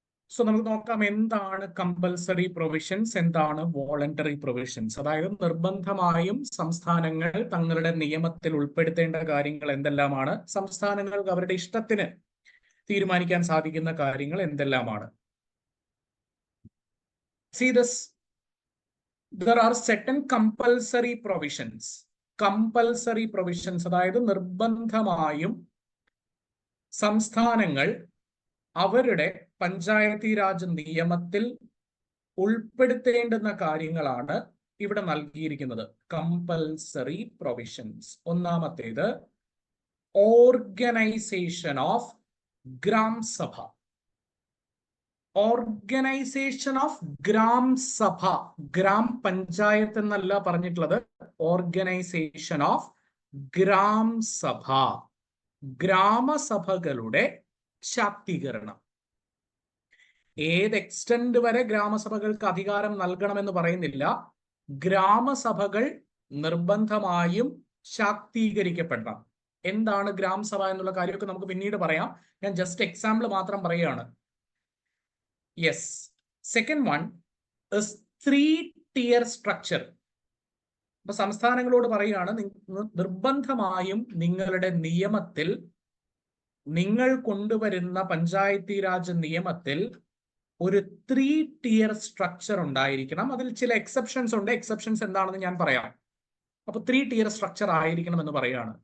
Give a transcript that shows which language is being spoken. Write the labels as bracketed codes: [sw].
[ml] So നമുക്ക് നോക്കാം എന്താണ് കമ്പൽസറി പ്രൊവിഷൻസ്, എന്താണ് വോളണ്ടറി പ്രൊവിഷൻസ്. അതായത് നിർബന്ധമായും സംസ്ഥാനങ്ങൾ തങ്ങളുടെ നിയമത്തിൽ ഉൾപ്പെടുത്തേണ്ട കാര്യങ്ങൾ എന്തെല്ലാമാണ്, സംസ്ഥാനങ്ങൾക്ക് അവരുടെ ഇഷ്ടത്തിന് തീരുമാനിക്കാൻ സാധിക്കുന്ന കാര്യങ്ങൾ എന്തെല്ലാമാണ്. [en] See this, there are certain compulsory provisions. [ml] Compulsory provisions അതായത് നിർബന്ധമായും സംസ്ഥാനങ്ങൾ അവരുടെ പഞ്ചായത്തി രാജ് നിയമത്തിൽ ഉൾപ്പെടുത്തേണ്ടുന്ന കാര്യങ്ങളാണ് ഇവിടെ നൽകിയിരിക്കുന്നത്. [en] Compulsory provisions. ഒന്നാമത്തേത് organisation of Gram Sabha. [ml] ഓർഗനൈസേഷൻ ഓഫ് ഗ്രാം സഭ. ഗ്രാം പഞ്ചായത്ത് എന്നല്ല പറഞ്ഞിട്ടുള്ളത്, ഓർഗനൈസേഷൻ ഓഫ് ഗ്രാം സഭ. ഗ്രാമസഭകളുടെ ശാക്തീകരണം. ഏത് എക്സ്റ്റെൻഡ് വരെ ഗ്രാമസഭകൾക്ക് അധികാരം നൽകണമെന്ന് പറയുന്നില്ല. ഗ്രാമസഭകൾ നിർബന്ധമായും ശാക്തീകരിക്കപ്പെടണം. എന്താണ് ഗ്രാമസഭ എന്നുള്ള കാര്യമൊക്കെ നമുക്ക് പിന്നീട് പറയാം. ഞാൻ ജസ്റ്റ് എക്സാമ്പിൾ മാത്രം പറയുകയാണ്. [en] Yes. Second one is 3-tier structure. [ml] അപ്പൊ സംസ്ഥാനങ്ങളോട് പറയുകയാണ് നിർബന്ധമായും നിങ്ങളുടെ നിയമത്തിൽ, നിങ്ങൾ കൊണ്ടുവരുന്ന പഞ്ചായത്തി രാജ് നിയമത്തിൽ ഒരു 3-tier സ്ട്രക്ചർ ഉണ്ടായിരിക്കണം. അതിൽ ചില എക്സെപ്ഷൻസ് ഉണ്ട്. എക്സെപ്ഷൻസ് എന്താണെന്ന് ഞാൻ പറയാം. അപ്പൊ 3-tier സ്ട്രക്ചർ ആയിരിക്കണം എന്ന് പറയുകയാണ്.